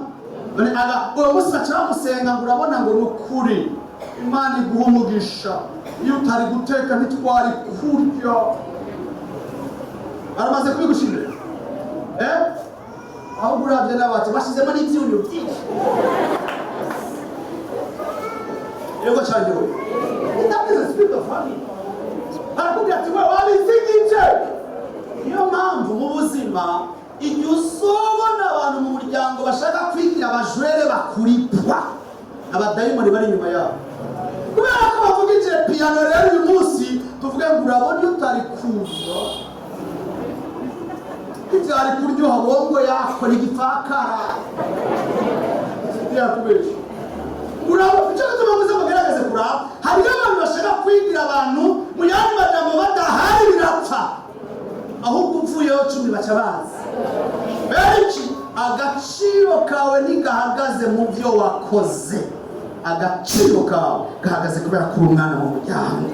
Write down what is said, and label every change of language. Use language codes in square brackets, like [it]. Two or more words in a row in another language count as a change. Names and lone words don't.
[rn] None uwo musi baca bamusenga ngo urabona ngo nukuri Imana iguha umugisha, iyo utari guteka ntitwari kurya. Baramaze kubigushimira aho uravye n'abacu bashizemo n'ivyunyu byinshi. Yego cyane we. [en] That is a spirit of family. [rn] Barakubwira ati we wabizigije. Niyo mpamvu mu buzima igihe uzobona abantu mu muryango bashaka kwigira abajwere bakuripwa, abadayimoni bari inyuma yabo. Kubera ko bavugije piano rero uyu munsi tuvuge ngo urabona iyo utari kuza ibyari kuryoha bongo yakora igipfakara yakubesha. Urabo cyo tumaze mugerageze kuraba, hari abantu bashaka kwigira abantu mu yandi majambo badahari birapfa, ahubwo upfuyeho 10 baca bazi. Benshi agaciro kawe ntigahagaze mu byo wakoze, agaciro kawe gahagaze kubera ko umwana mu muryango.